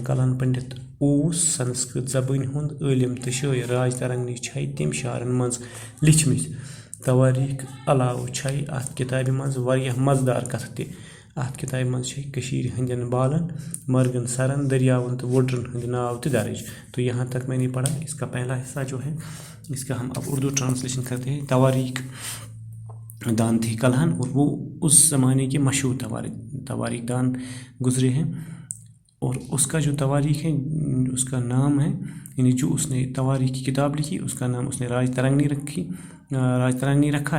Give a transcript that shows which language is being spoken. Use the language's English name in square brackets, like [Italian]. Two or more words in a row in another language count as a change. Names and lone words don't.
[Kashmiri] کلہن پنڈت اوس سنسکرت زبان ہند عالم تہ شاعر. راج ترنگنی چھے تم شعرن مز لیچھمژ. تواریخ علاوہ چھے ات کتابہ مز واریاہ مزٕدار کتھہٕ تہ. ات کتابہ مز چھے کشیر ہندین بالن، مرگن سرن، دریاون تہ وڈرن ہند ناو تہ درج. [Urdu] تو یہاں تک میں نے پڑھا. اس کا پہلا حصہ جو ہے اس کا ہم اب اردو ٹرانسلیشن کرتے ہیں. تواریخ دان تھے کلہن اور وہ اس زمانے کے مشہور تواریخ دان گزرے ہیں. اور اس کا جو تواریخ ہے اس کا نام ہے، یعنی جو اس نے تواریخ کی کتاب لکھی اس کا نام اس نے راج ترنگنی رکھا.